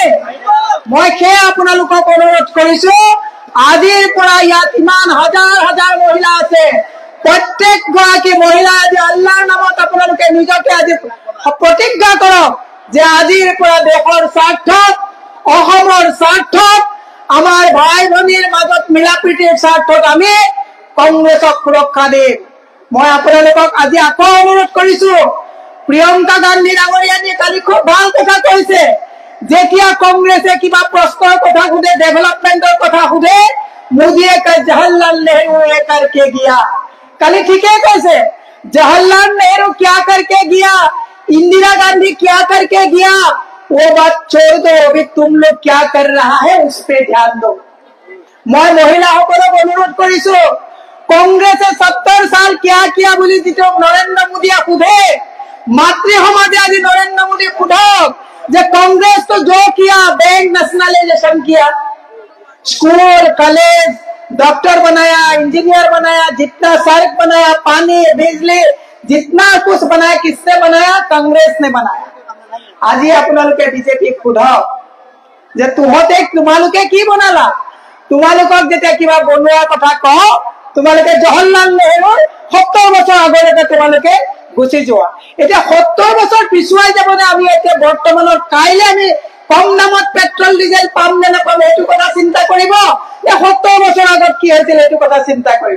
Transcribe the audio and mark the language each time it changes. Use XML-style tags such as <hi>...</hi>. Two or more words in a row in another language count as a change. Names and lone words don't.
<as>মই সেয়ে আপোনালোকক অনুৰোধ কৰিছো, আজিৰ পৰা ইয়াত ইমান হাজাৰ হাজাৰ মহিলা আছে, প্ৰত্যেক গৰাকী মহিলা আজি আল্লাহৰ নামত আপোনালোকে নিজকে আজি প্ৰতিজ্ঞা কৰক যে আজিৰ পৰা দেশৰ স্বাৰ্থত, অসমৰ স্বাৰ্থত, আমাৰ ভাই ভনীৰ মাজত মিলা প্ৰীতিৰ স্বাৰ্থত আমি কংগ্ৰেছক সুৰক্ষা দিম। মই আপোনালোকক আজি আকৌ অনুৰোধ কৰিছো, প্ৰিয়ংকা গান্ধী ডাঙৰীয়ানীয়ে কালি খুব ভাল কথা কৈছে, যেতিয়া কংগ্ৰেছে কিবা প্ৰশ্নৰ কথা সোধে, ডেভেলপমেণ্টৰ কথা সোধে, মোদীয়ে কয় জৱাহৰলাল নেহৰুৱে</as> <hi>करके गया।</hi> <as>কালি ঠিকেই কৈছে,</as> <hi>जवाहरलाल नेहरू क्या करके गया, इंदिरा गांधी क्या करके गया, वो बात छोड़ दो, अभी तुम लोग क्या कर रहा है उस पे ध्यान दो। मैं</hi> <as>महिलाসকলক অনুৰোধ কৰিছো, কংগ্ৰেছে</as> <hi>70 साल क्या किया</hi> <as>বুলি যিটো নৰেন্দ্ৰ মোদীয়ে সোধে, মাতৃ সমাজে আজি নৰেন্দ্ৰ মোদী সোধক যে</as> <hi>कांग्रेस तो जो किया, बैंक नेशनलाइजेशन किया, स्कूल कॉलेज डॉक्टर बनाया, इंजीनियर बनाया, जितना सड़क बनाया, पानी बिजली जितना कुछ बनाया, किसने बनाया? कांग्रेस ने बनाया।</hi> <as>आज আপোনালোকে বিজেপি সোধক যে তোমালোকে কি বনালা? তোমালোকক যেতিয়া কিবা বনোৱাৰ কথা কওঁ, তোমালোকে জৱাহৰলাল নেহৰুৰ 70 বছৰ আগলৈকে তোমালোকে গুচি যোৱা। এতিয়া 70 বছৰ পিছুৱাই যাবনে আমি এতিয়া বৰ্তমানৰ কাইলে আমি কম দামত পেট্ৰল ডিজেল পাম নে নাপাম এইটো কথা চিন্তা কৰিব, নে 70 বছৰ আগত কি হৈছিল এইটো কথা চিন্তা কৰিব?</as>